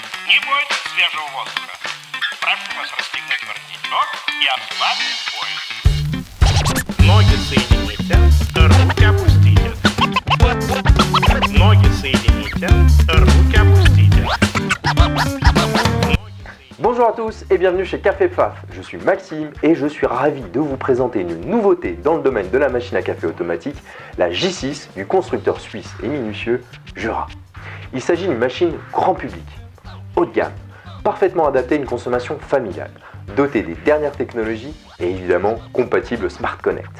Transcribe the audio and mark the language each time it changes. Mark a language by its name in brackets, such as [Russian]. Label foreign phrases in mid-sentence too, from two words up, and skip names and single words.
[Russian] Не бойтесь свежего воздуха. Прошу вас расстегнуть воротничок и ослабить пояс. Ноги соедините, руки опустите. Ноги соедините, руки опустите. [French] Bonjour à tous et bienvenue chez Café Pfaff. Je suis Maxime et je suis ravi de vous présenter une nouveauté dans le domaine de la machine à café automatique, la J6 du constructeur suisse et minutieux Jura. Il s'agit d'une machine grand public, haut de gamme, parfaitement adaptée à une consommation familiale, dotée des dernières technologies et évidemment compatible Smart Connect.